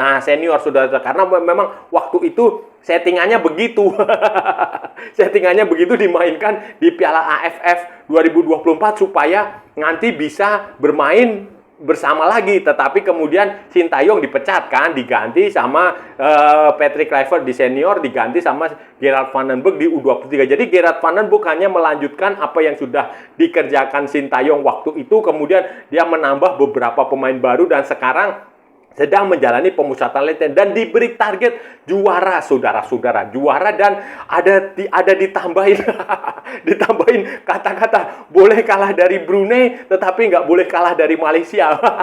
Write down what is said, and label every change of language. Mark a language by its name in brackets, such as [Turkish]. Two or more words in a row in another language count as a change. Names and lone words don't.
[Indonesian] Nah, senior sudah, karena memang waktu itu settingannya begitu. Settingannya begitu dimainkan di Piala AFF 2024 supaya nanti bisa bermain bersama lagi. Tetapi kemudian Sintayong dipecat kan, diganti sama Patrick Kluivert di senior, diganti sama Gerard Van den Berg di U23. Jadi Gerard Van den Berg hanya melanjutkan apa yang sudah dikerjakan Sintayong waktu itu, kemudian dia menambah beberapa pemain baru dan sekarang sedang menjalani pemusatan latihan dan diberi target juara, saudara-saudara, juara. Dan ada ditambahin ditambahin kata-kata boleh kalah dari Brunei tetapi nggak boleh kalah dari Malaysia.